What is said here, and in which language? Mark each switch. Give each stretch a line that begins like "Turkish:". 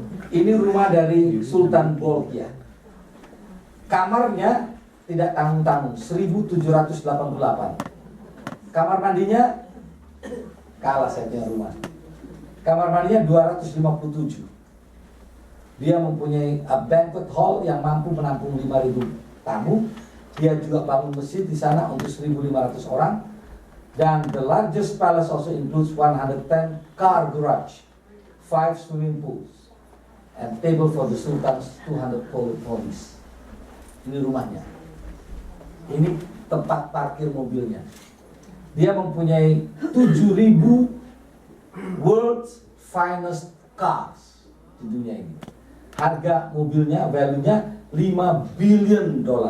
Indonesian: Ini rumah dari Sultan Bolkiah. Kamarnya tidak tanggung-tanggung, 1788. Kamar mandinya kalah saya punya rumah. Kamar mandinya 257. Dia mempunyai banquet hall yang mampu menampung 5.000 tamu. Dia juga bangun masjid di sana untuk 1.500 orang.
English: Dan the largest palace also includes 110 car garage, 5 swimming pools, and table for the Sultan's 200 ponies.
Indonesian: Ini rumahnya. Ini tempat parkir mobilnya. Dia mempunyai 7.000
English: world's finest cars
Indonesian: di dunia ini. Harga mobilnya, value-nya $5 billion.